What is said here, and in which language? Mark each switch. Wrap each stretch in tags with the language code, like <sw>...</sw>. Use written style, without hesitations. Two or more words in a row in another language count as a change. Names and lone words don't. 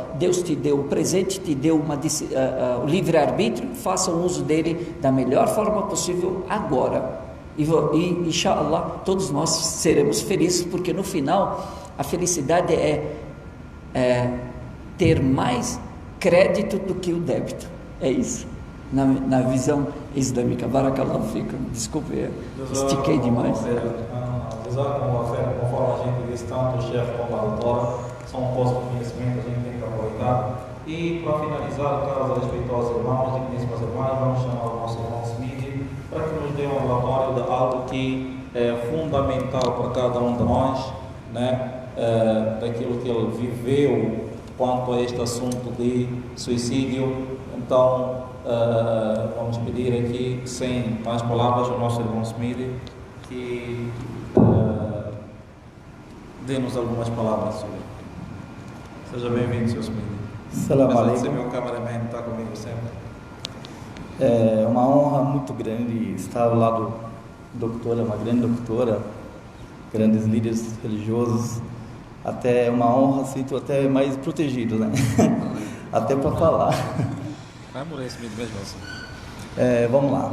<pt>Deus te deu o presente, te deu o livre-arbítrio, faça o uso dele da melhor forma possível agora, e inshallah, todos nós seremos felizes, porque no final, a felicidade é ter mais crédito do que o débito, é isso. Na visão islâmica.</pt> <ar>بارك الله فيكم.</ar> <pt>Desculpe, estiquei demais. Conforme a gente diz, tanto o chefe como a doutora são postos de conhecimento, a gente tem que aproveitar. E para finalizar, caros respeitosos irmãos, digníssimas irmãs, vamos chamar o nosso irmão Smith para que nos dê um relatório de algo que é fundamental para cada um de nós, né? Daquilo que ele viveu quanto a este assunto de suicídio. Então, vamos pedir aqui, sem mais palavras, ao nosso irmão Smith que dê-nos algumas palavras sobre. Seja bem-vindo, Sr. Smith.</pt> <ar>سلام عليكم.</ar> <pt>Meu cameraman está comigo sempre. É uma honra muito grande estar ao lado da doutora, uma grande doutora, grandes líderes religiosos. Até uma honra, sinto até mais protegido, né? Até para falar. Vamos lá.</pt>